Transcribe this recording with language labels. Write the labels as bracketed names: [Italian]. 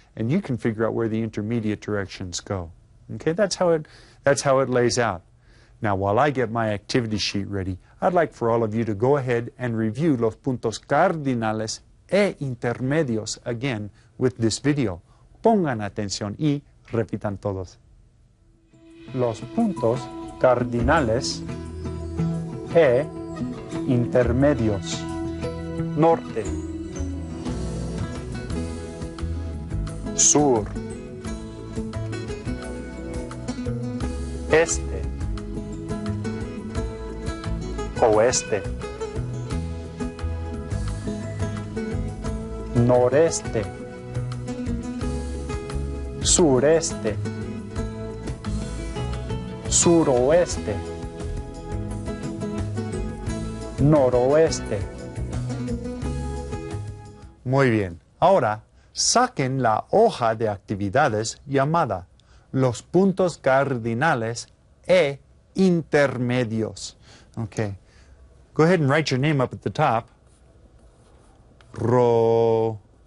[English] And you can figure out where the intermediate directions go. Okay, that's how it lays out. Now, while I get my activity sheet ready, I'd like for all of you to go ahead and review [Spanish] los puntos cardinales e intermedios [English] again with this video. [Spanish] Pongan atención y repitan todos. Los puntos cardinales e intermedios. Norte, sur, este, oeste, noreste, sureste, suroeste, noroeste. Muy bien. Ahora, saquen la hoja de actividades llamada los puntos cardinales e intermedios. [English] Okay. Go ahead and write your name up at the top. Roberto.